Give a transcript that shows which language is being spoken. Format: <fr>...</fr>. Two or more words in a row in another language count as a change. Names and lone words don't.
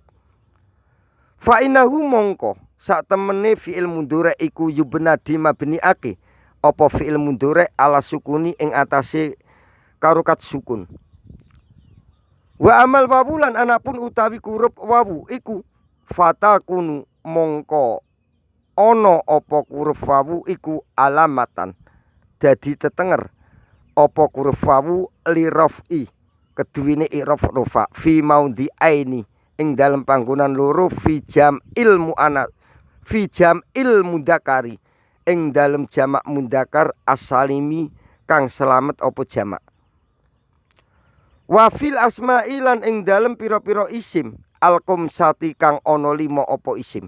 <ar>فإنه</ar> <jv>mongko sak temene</jv> <ar>فعل المضارع</ar> <jv>iku yubna dimabniake apa</jv> <ar>فعل المضارع على السكون</ar> <jv>ing atase karo kat sukun.</jv> <ar>وأما الواو</ar> <jv>lan anapun utawi kurup wawu iku fatakunu mongko ana apa huruf wawu iku alamatan dadi tetenger apa huruf wawu</jv> <ar>لرفع</ar> <jv>keduwene i'raf rafa</jv> <ar>في موضعين</ar> <jv>ing dalem panggonan loro</jv> <ar>في جمع المؤنث في جمع المذكر</ar> <jv>ing dalem jamak mudzakkar as-salimi kang selamat apa jamak.</jv> <ar>وفي الأسماء</ar> <jv>lan ing dalem pira-pira isim al-qumsati kang ana 5 apa isim.</jv>